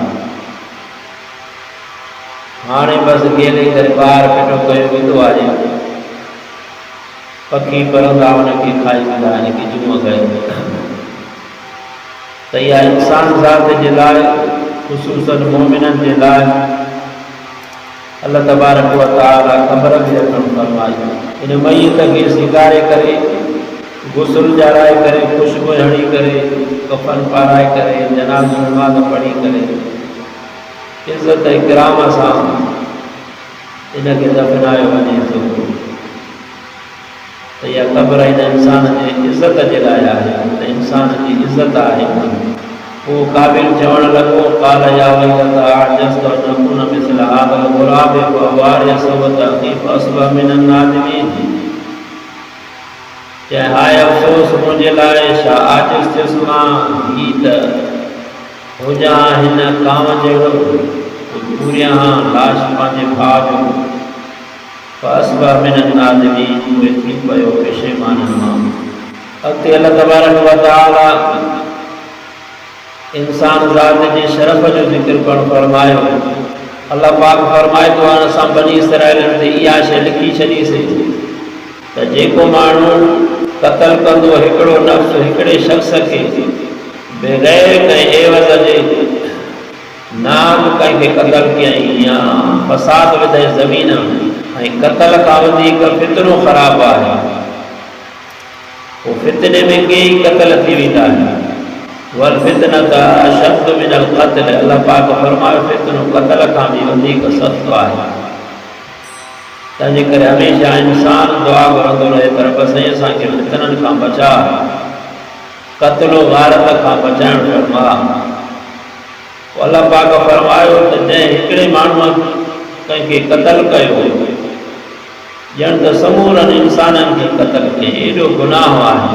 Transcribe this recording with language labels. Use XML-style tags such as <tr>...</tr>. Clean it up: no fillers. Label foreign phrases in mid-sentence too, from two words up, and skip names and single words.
<sd>हाणे बसि गेले करे ॿाहिरि फिटो कयो वेंदो आहे, पखी परंदा उनखे खाई वेंदा आहिनि कि जुम कयो। त इहा इंसान ज़ात जे लाइ, ख़ुसूसन मोमिननि जे लाइ</sd> <ar>الله تبارك وتعالى</ar> <sd>ख़बर बि रखणु फरमाई। इन मयत खे सिंगारे करे, गुस्ल ॼाराए करे, ख़ुशबू हणी करे, कफ़न पाराए करे, जनाज़ो नमाज़ पढ़ी करे, इज़त इकराम सां इनखे दफ़नायो वञे थो। त इहा क़ब्र इन इंसान जे इज़त जे लाइ आहे, त इंसान जी इज़त आहे। पोइ काबिल चवणु लॻो,</sd> <ar>قال يا ويلتا أعجزت أن أكون مثل هذا الغراب فأواري سوأة أخي فأصبح من النادمين.</ar> <sd>चए हाय अफ़सोस मुंहिंजे लाइ, छा आजिज़ थियुसि मां, ही त हुजां हिन कांव जहिड़ो, पूरियां लाश पंहिंजे भाउ जो,</sd> <ar>فأصبح من النادمين,</ar> <sd>उहे थी पियो पेशेमाननि मां। अॻिते</sd> <ar>الله تبارك وتعالى</ar> <sd>इंसान ज़ात जे शरफ़ जो ज़िक्र करणु फरमायो। अल्लाह पाक फरमाए थो, हाणे असां बनी इसराइलनि ते इहा शइ लिखी छॾीसीं त जेको माण्हू क़त्ल कंदो हिकिड़ो नफ़्स हिकिड़े शख़्स खे बग़ैर कंहिं एवज़ जे नाम कंहिंखे क़त्ल कयईं या फ़साद विधई ज़मीन ऐं क़त्ल खां वधीक फितनो ख़राबु आहे। पोइ फितने में कई क़त्ल थी वेंदा आहिनि।</sd> <ar>والفتنة أشد من القتل,</ar> <sd>अल्लाह पाक फरमायो फितनो क़त्ल खां बि वधीक सख़्तु आहे। तंहिंजे करे हमेशह इंसान दुआ घुरंदो रहे त रब साईं असांखे फितननि खां बचा, क़त्लो गारत खां बचाइण फरमा। अल्लाह पाक फरमायो त जंहिं हिकिड़े माण्हूअ कंहिंखे क़त्ल कयो ॼण त समूरनि इंसाननि खे क़त्ल कयईं, एॾो गुनाह आहे।</sd>